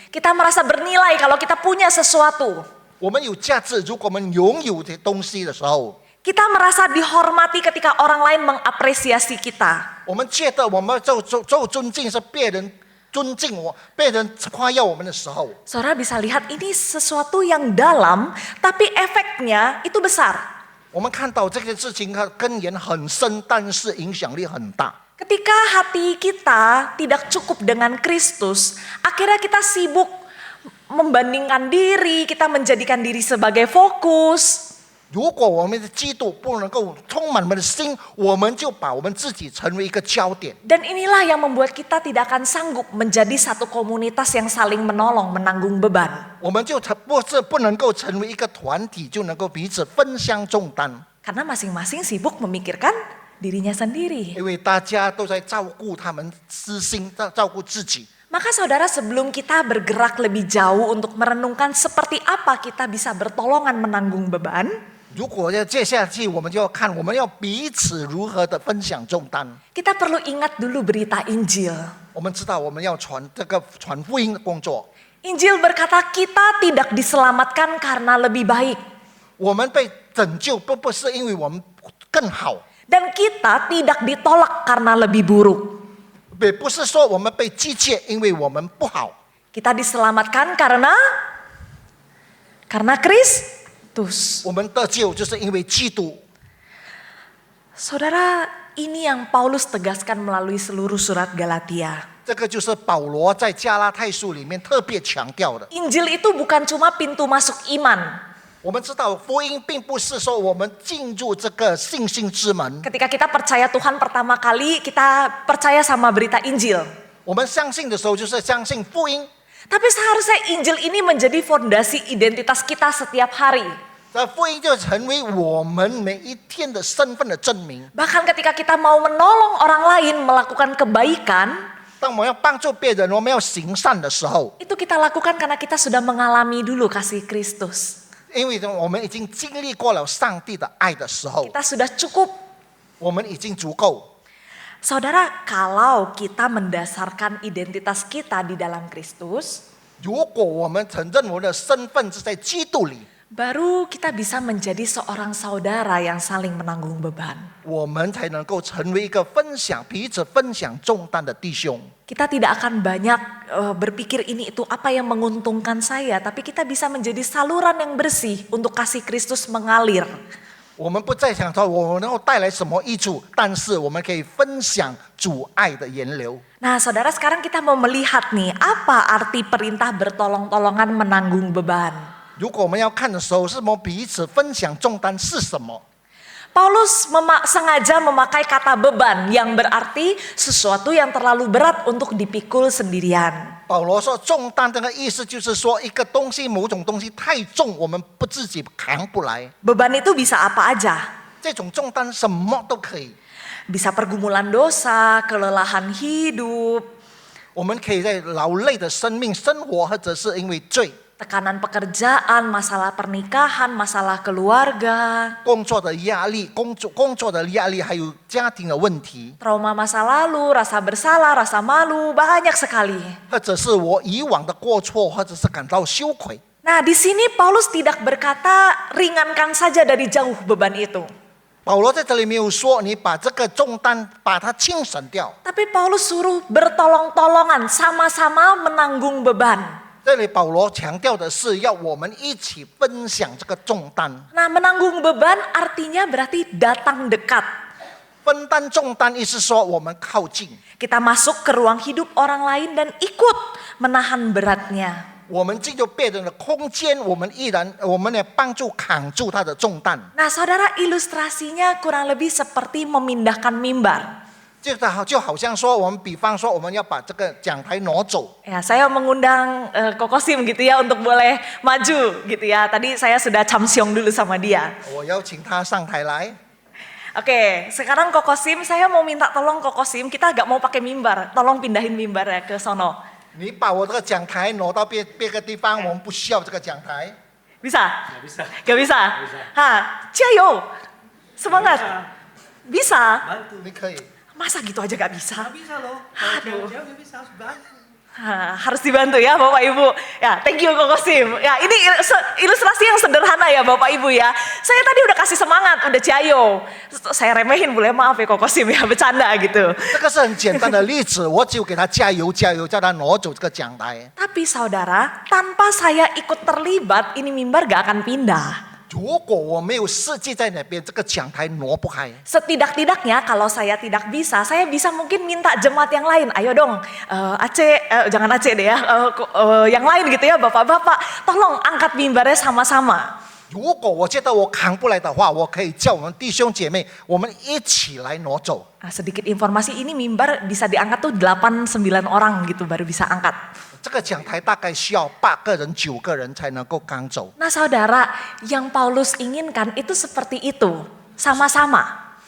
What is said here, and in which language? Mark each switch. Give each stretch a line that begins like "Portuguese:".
Indonesian: Kita merasa bernilai kalau kita punya sesuatu.
Chinese: 我们有价值，如果我们拥有这些东西的时候，
Indonesian: Kita merasa dihormati ketika orang lain mengapresiasi kita.
Chinese: 我们觉得我们受尊敬是别人尊敬我、别人夸耀我们的时候，
Indonesian: Saudara bisa lihat ini sesuatu yang dalam, tapi efeknya itu besar.
Chinese: 我们看到这个事情它根源很深，但是影响力很大。
Indonesian: Ketika hati kita tidak cukup dengan Kristus, akhirnya kita sibuk membandingkan diri, kita menjadikan diri sebagai fokus.
Chinese: 如果我们的基督不能够充满我们的心，我们就把我们自己成为一个焦点。
Indonesian: Dan inilah yang membuat kita tidak akan sanggup menjadi satu komunitas yang saling menolong, menanggung beban.
Chinese: 我们就不能够成为一个团体，就能够彼此分享重担，
Indonesian: Karena masing-masing sibuk memikirkan dirinya sendiri.
Chinese: 因为大家都在照顾他们私心，照顾自己。
Indonesian: Maka saudara, sebelum kita bergerak lebih jauh untuk merenungkan seperti apa kita bisa bertolongan menanggung beban,
Chinese: 如果要接下去，我们就要看我们要彼此如何的分享重担。
Indonesian: kita perlu ingat dulu berita Injil.
Chinese: 我们知道我们要传福音的工作。
Indonesian: Injil berkata kita tidak diselamatkan karena lebih baik.
Chinese: 我们被拯救不是因为我们更好，
Indonesian: Dan kita tidak ditolak karena lebih buruk.
Chinese: 也不是说我们被拒绝，因为我们不好。
Indonesian: Kita diselamatkan karena Kristus.
Chinese: 我们得救就是因为基督。
Indonesian: Saudara, ini yang Paulus tegaskan melalui seluruh surat Galatia.
Chinese: 这个就是保罗在加拉太书里面特别强调的。
Indonesian: Injil itu bukan cuma pintu masuk iman.
Chinese: 我们知道福音并不是说我们进入这个信心之门，
Indonesian: Ketika kita percaya Tuhan pertama kali, kita percaya sama berita Injil.
Chinese: 我们相信的时候就是相信福音。
Indonesian: Tapi seharusnya Injil ini menjadi fondasi identitas kita setiap hari.
Chinese: 这福音就成为我们每一天的身份的证明。
Indonesian: Bahkan ketika kita mau menolong orang lain melakukan kebaikan,
Chinese: 当我们要帮助别人，我们要行善的时候，
Indonesian: itu kita lakukan karena kita sudah mengalami dulu kasih Kristus.
Chinese: 因为我们已经经历过了上帝的爱的时候，
Indonesian: Kita sudah cukup.
Chinese: 我们已经足够。
Indonesian: Saudara, kalau kita mendasarkan identitas kita di dalam Kristus,
Chinese: 如果我们承认我们的身份是在基督里，
Indonesian: baru kita bisa menjadi seorang saudara yang saling menanggung beban.
Chinese: 我们才能够成为一个彼此分享重担的弟兄。
Indonesian: Kita tidak akan banyak berpikir ini itu apa yang menguntungkan saya, tapi kita bisa menjadi saluran yang bersih untuk kasih Kristus mengalir.
Chinese: 我们不再想说我们能够带来什么益处，但是我们可以分享主爱的源流。
Indonesian: Nah, saudara, sekarang kita mau melihat nih, apa arti perintah bertolong-tolongan menanggung beban.
Chinese: 如果我们要看的时候，是我们彼此分享重担是什么？
Indonesian: Paulus sengaja memakai kata beban yang berarti sesuatu yang terlalu berat untuk dipikul sendirian.
Chinese: 保罗说重担这个意思就是说一个东西某种东西太重，我们不自己扛不来。
Indonesian: Beban itu bisa apa aja.
Chinese: 这种重担什么都可以，
Indonesian: Bisa pergumulan dosa, kelelahan hidup,
Chinese: 我们可以在劳累的生命生活，或者是因为罪、
Indonesian: tekanan pekerjaan, masalah pernikahan, masalah keluarga,
Chinese: 工作的压力、工作的压力，还有家庭的问题，
Indonesian: trauma masa lalu, rasa bersalah, rasa malu, banyak sekali.
Chinese: 或者是我以往的过错，或者是感到羞愧。
Indonesian: Nah, di sini Paulus tidak berkata ringankan saja dari jauh beban itu.
Chinese: 保罗在这里没有说你把这个重担把它清省掉，
Indonesian: Tapi Paulus suruh bertolong-tolongan, sama-sama menanggung beban.
Chinese: 这里保罗强调的是要我们一起分享这个重担。
Indonesian: Nah, menanggung beban artinya berarti datang dekat.
Chinese: 分担重担意思说我们靠近，
Indonesian: Kita masuk ke ruang hidup orang lain dan ikut menahan beratnya.
Chinese: 我们进入别人的空间，我们也帮助扛住他的重担。
Indonesian: Nah, saudara, ilustrasinya kurang lebih seperti memindahkan mimbar.
Chinese: 就好像说，我们比方说我们要把这个讲台挪走，
Indonesian: Ya, saya mengundang Kokosim gitu ya untuk boleh maju gitu ya. Tadi saya sudah camsiong dulu sama dia.
Chinese: 我邀请他上台来。
Indonesian: Oke, sekarang Kokosim, saya mau minta tolong Kokosim, kita agak mau pakai mimbar. Tolong pindahin mimbarnya ke sono.
Chinese: 你把我这个讲台挪到别个地方，我们不需要这个讲台。
Indonesian: Bisa? Nggak bisa. Gak bisa? Bisa. Ha, Ciao, semangat. Bisa? Bantu.
Chinese: 你可以，
Indonesian: Masa gitu aja gak bisa? Nggak bisa loh. Kalau Aduh. jauh-jauh nggak bisa, harus bantu. Harus dibantu ya Bapak Ibu. Ya,
English: thank you
Indonesian: Kokosim. Ya, ini ilustrasi yang sederhana ya Bapak Ibu ya. Saya tadi udah kasih semangat, udah Ciao. Saya remehin, boleh maaf ya Kokosim ya, bercanda gitu.
Chinese: 这个是很简单的例子，我只有给他加油加油，叫他挪走这个讲台。
Indonesian: Tapi saudara, tanpa saya ikut terlibat, ini mimbar gak akan pindah.
Chinese: 如果我没有设计在那边，这个讲台挪不开。
Indonesian: Setidak-tidaknya kalau saya tidak bisa, saya bisa mungkin minta jemaat yang lain. Ayo dong, Aceh, jangan Aceh deh ya, yang lain gitu ya bapak-bapak. Tolong angkat mimbarnya sama-sama.
Chinese: 如果我觉得我扛不来的话，我可以叫我们弟兄姐妹，我们一起来挪走。
Indonesian: Nah, sedikit informasi, ini mimbar bisa diangkat tuh 8-9 orang gitu baru bisa angkat.
Chinese: 这个讲台大概需要8个人、9个人才能够扛走。
Indonesian: Nah saudara, yang Paulus inginkan itu seperti itu, sama-sama.